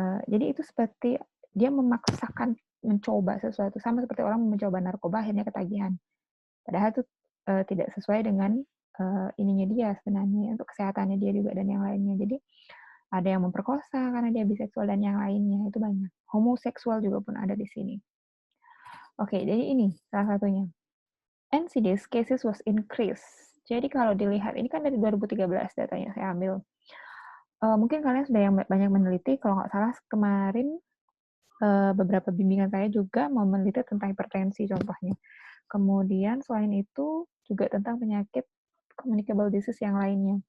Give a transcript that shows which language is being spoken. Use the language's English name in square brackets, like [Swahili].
[Indonesian] Jadi itu seperti dia memaksakan mencoba sesuatu sama seperti orang mencoba narkoba akhirnya ketagihan. Padahal itu tidak sesuai dengan ininya dia sebenarnya untuk kesehatannya dia juga dan yang lainnya. Jadi ada yang memperkosa karena dia biseksual dan yang lainnya itu banyak. Homoseksual juga pun ada di sini. Oke, jadi ini salah satunya. [English] NCDs cases was increased. [Indonesian] Jadi kalau dilihat ini kan dari 2013 datanya saya ambil. Mungkin kalian sudah yang banyak meneliti. Kalau nggak salah kemarin beberapa bimbingan saya juga mau meneliti tentang hipertensi contohnya. Kemudian selain itu juga tentang penyakit communicable disease yang lainnya.